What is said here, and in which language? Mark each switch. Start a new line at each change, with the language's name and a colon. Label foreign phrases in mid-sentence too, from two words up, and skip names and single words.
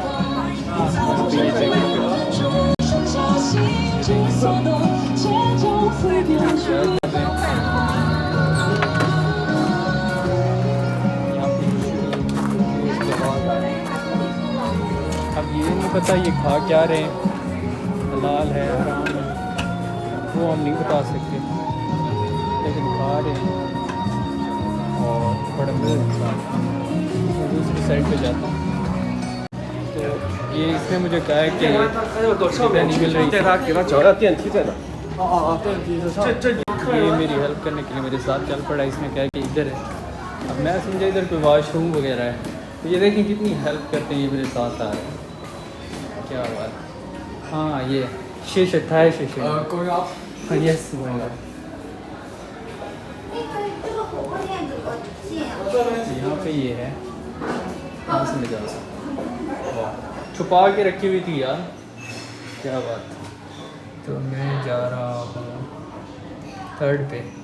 Hindi: ये चेक करें, अब ये नहीं पता ये खा क्या रहे हैं, हलाल है हराम है वो हम नहीं बता सकते, लेकिन खा रहे हैं और बड़ा मज़े के साथ। दूसरी साइड पे जाता हूँ, तो ये इसने मुझे कहा है कि नहीं मिल रही,
Chinese: 带他给他找一下电梯在哪。对，提着上。
Hindi: ये मेरी हेल्प करने के लिए मेरे साथ चल पड़ा। इसने कहा कि इधर है, अब मैं समझा इधर कोई वॉशरूम वगैरह है। तो ये देखें कितनी हेल्प करते हैं, ये मेरे साथ आ रहे हैं। क्या बात। हाँ ये शीशे था, शीशे।
English: going up。 yes going.
Hindi: यहाँ पे ये है, कहाँ से मैं जा सकता हूँ, छुपा के रखी हुई थी यार, क्या बात। तो मैं जा रहा हूँ 3rd पे।